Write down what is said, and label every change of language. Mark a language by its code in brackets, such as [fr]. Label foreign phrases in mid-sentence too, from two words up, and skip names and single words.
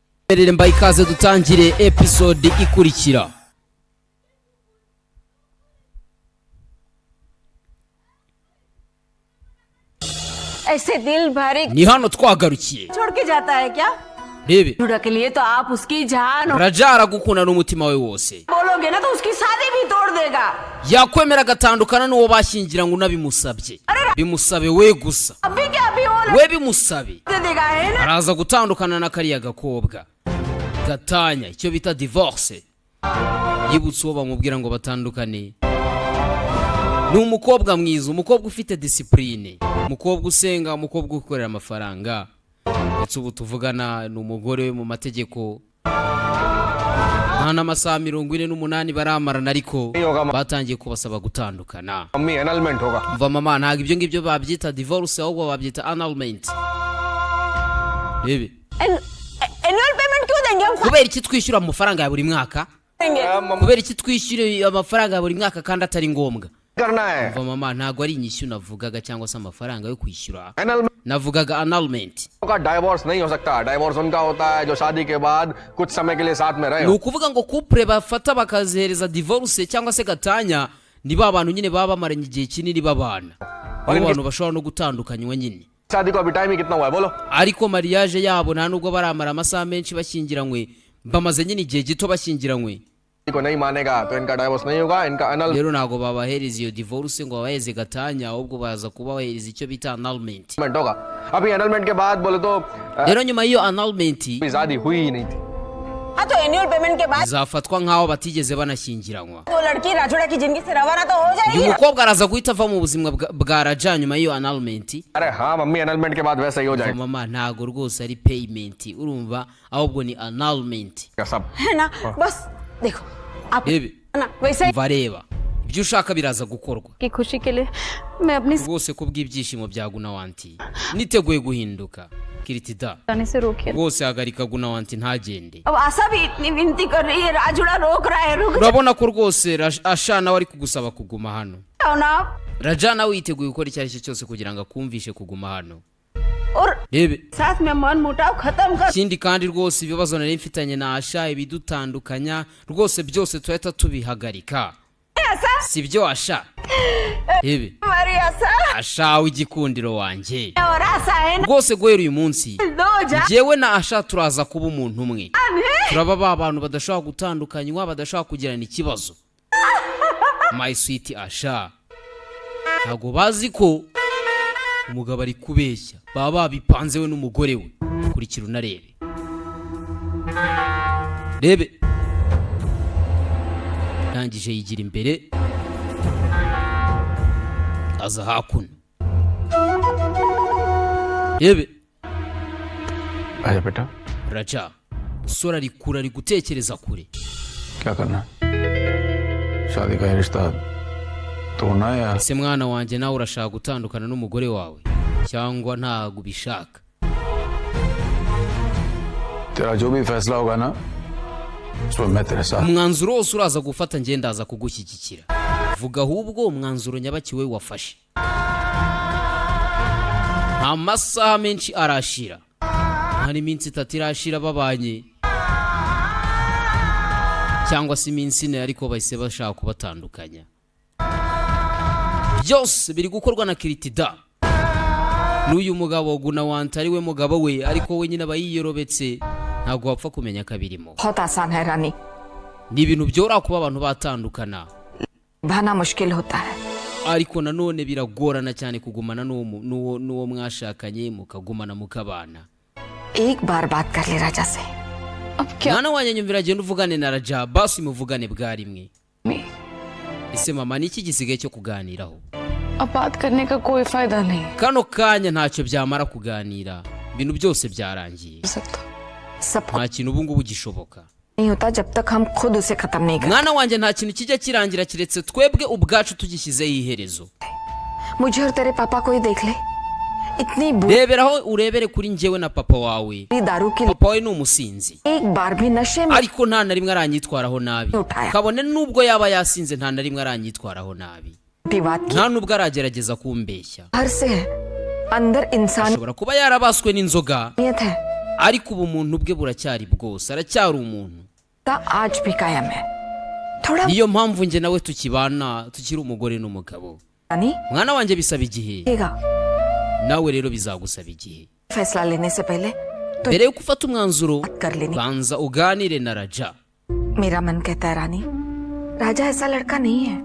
[rw] Mbaye ikaze dutangire episode ikurikira. [hi] ऐसे दिल भरे [rw] Ni hano twagarukiye. [hi] छोड़ के जाता है क्या? [rw] Rebe. [hi] जुड़ा के लिए तो आप उसकी जान [rw] Raja aragukunda n'umutima we wose. [hi] बोलोगे ना तो उसकी शादी भी तोड़ देगा. [rw] Yakwemera gatandukana n'uwo bashyingira ngo nabimusabye. Bimusabe we gusa. [hi] अभी क्या अभी वो [rw] We bimusabe. [hi] दे देगा है ना? [rw] Araza gutandukana na kariya gakobwa. Gatanya icyo bita divorce. Yibutse uwo bamubwira ngo batandukane. Ni umukobwa mwiza, umukobwa ufite discipline, umukobwa usenga, umukobwa ukorera amafaranga. Ndetse ubu tuvugana ni umugore we mu mategeko. Nta n'amasaha 48 baramarana ariko batangiye kubasaba gutandukana. [hi] मम्मी annulment होगा. [rw] Mva mama ntago ibyo ngibyo babyita divorce ahubwo babyita annulment. Bebe. [en] annual payment [hi] क्यों देंगे हम? [rw] Kubera iki twishyura amafaranga ya buri mwaka? Kubera iki twishyura amafaranga ya buri mwaka kandi atari ngombwa? [hi] करना है. [rw] Mva mama ntago ari inyishyu navugaga cyangwa se amafaranga yo kwishyura. annulment Navugaga annulment. [hi] का divorce नहीं हो सकता. divorce उनका होता है जो शादी के बाद कुछ समय के लिए साथ में रहे. [rw] Ni ukuvuga ngo couple bafata bakazihereza divorce cyangwa se gatanya ni ba bantu nyine baba bamaranye igihe kinini babana. Abo bantu bashobora no gutandukanywa nyine. [hi] शादी को अभी टाइम ही कितना हुआ है बोलो. [rw] Ariko mariage yabo nta nubwo baramara amasaha menshi bashyingiranywe, bamaze nyine igihe gito bashyingiranywe. [hi] को नहीं मानेगा तो इनका divorce नहीं होगा. इनका annulment [rw] Rero ntago babahereza iyo divorce ngo babaheze gatanya ahubwo baza kubahereza icyo bita annulment. [hi] होगा. अभी annulment के बाद बोले तो [rw] Rero nyuma y'iyo annulment [hi] शादी हुई ही नहीं थी. हाँ तो [en] annual payment [hi] के बाद [rw] zafatwa nkaho batigeze banashyingiranywa. [hi] वो लड़की राजोड़ा की जिंदगी से रवाना तो हो जाएगी. [rw] Uyu mukobwa araza guhita ava mu buzima bwa Raja nyuma y'iyo annulment. [hi] अरे हाँ मम्मी annulment के बाद वैसा ही हो जाएगा. [rw] Mama ntago rwose ari payment urumva ahubwo ni annulment. [hi] सब है ना? बस देखो आप [rw] Bebe. [hi] ना वैसे ही [rw] Vareba ibyo ushaka biraza gukorwa [hi] की खुशी के लिए मैं अपनी [rw] rwose kubw'ibyishimo bya Gunawanti niteguye guhinduka. Kiritida [hi] जाने से रोकिए. [rw] rwose hagarika Gunawanti ntagende. [hi] अब आशा भी इतनी विनती कर रही है, राजोड़ा रोक रहा है. रुक [rw] Urabona ko rwose Asha nawe ari kugusaba kuguma hano. [hi] जाओ ना. [rw] Raja nawe yiteguye gukora icyo ari cyo cyose kugira ngo akumvishe kuguma hano. [hi] और [rw] Bebe [hi] साथ में मन मुटाव खत्म कर. [rw] ikindi kandi rwose ibibazo nari mfitanye na Asha ibidutandukanya rwose byose tuhita tubihagarika. [hi] ऐसा [rw] Sibyo Asha? Bebe [hi] हमारी आशा [rw] Asha w'igikundiro wanjye. [hi] और आशा है ना. [rw] Rwose guhera uyu munsi [hi] दो जान [rw] jewe na Asha turaza kuba umuntu umwe. [hi] है. [rw] Turaba ba bantu badashobora gutandukanywa, badashobora kugirana ikibazo. [en] My sweet Asha. [rw] Ntago bazi ko umugabo ari kubeshya. Baba babipanze we n'umugore we. Kurikira unarebe. Rebe. Nangije yigira imbere. Aza hakuno. Rebe. [hi] आजा बेटा Raja. [rw] Sora rikura ari gutekereza kure. [hi] क्या करना शादी का ये रिश्ता तोड़ना है या [rw] Ese mwana wanjye nawe urashaka gutandukana n'umugore wawe cyangwa ntago ubishaka? [hi] तेरा जो भी फैसला होगा ना उसमें मैं तेरे साथ [rw] Umwanzuro wose uraza gufata njye ndaza kugushyigikira. Vuga ahubwo umwanzuro nyabakiwe wafashe. Nta masaha menshi arashira. Hari iminsi 3 irashira babanye. Cyangwa se iminsi 4 ariko bahise bashaka kubatandukanya. Byose biri gukorwa na Kiritida. N'uyu mugabo Gunawanti ari we mugabo we ariko we nyine abayiyorobetse ntabwo wapfa kumenya kabirimo. [hi] बहुत आसान है रानी, [rw] Ni ibintu byora kuba abantu batandukana. [hi] भाना मुश्किल होता है. [rw] Ariko nanone biragorana cyane kugumana n'uwo mwashakanye mukagumana mukabana. [hi] एक बार बात कर ले राजा से. अब क्या [rw] Mwana wanjye nyumvira genda uvugane na Raja basi muvugane bwa rimwe. [hi] मैं [rw] Ese mama niki gisigaye cyo kuganiraho? [hi] अब बात करने का कोई फायदा नहीं [rw] Kano kanya ntacyo byamara kuganira. Ibintu byose byarangiye. [hi] हो सकता. सब [rw] Nta kintu ubu ngubu gishoboka. [hi] नहीं होता जब तक हम खुद उसे खत्म नहीं करते. [rw] Mwana wanjye nta kintu kijya kirangira kiretse twebwe ubwacu tugishyizeho iherezo. [hi] मुझे और तेरे पापा को ही देख ले. इतनी बुरी [rw] Reberaho urebere kuri njyewe na papa wawe. [hi] दारू की [rw] Papa wawe ni umusinzi. [hi] एक बार भी नशे में [rw] Ariko nta na rimwe aranyitwaraho nabi. Utaya. Kabone nubwo yaba yasinze nta na rimwe aranyitwaraho nabi. [hi] की बात की [rw] Nta nubwo aragerageza kumbeshya. [hi] हर से है. अंदर इंसानियत [rw] Ashobora kuba yarabaswe n'inzoga [hi] है, [rw] ariko ubumuntu bwe buracyari bwose, aracyari umuntu. [hi] आज भी कायम है थोड़ा [rw] niyo mpamvu nge nawe tukibana, tukiri umugore n'umugabo. [hi] रानी [rw] mwana wanjye bisaba igihe, [hi] देगा [rw] nawe rero bizagusaba igihe. [hi] फैसला लेने से पहले [rw] mbere yo gufata umwanzuro [hi] बात कर लेनी. [rw] banza uganire na Raja. [hi] मेरा मन कहता है रानी राजा ऐसा लड़का नहीं है.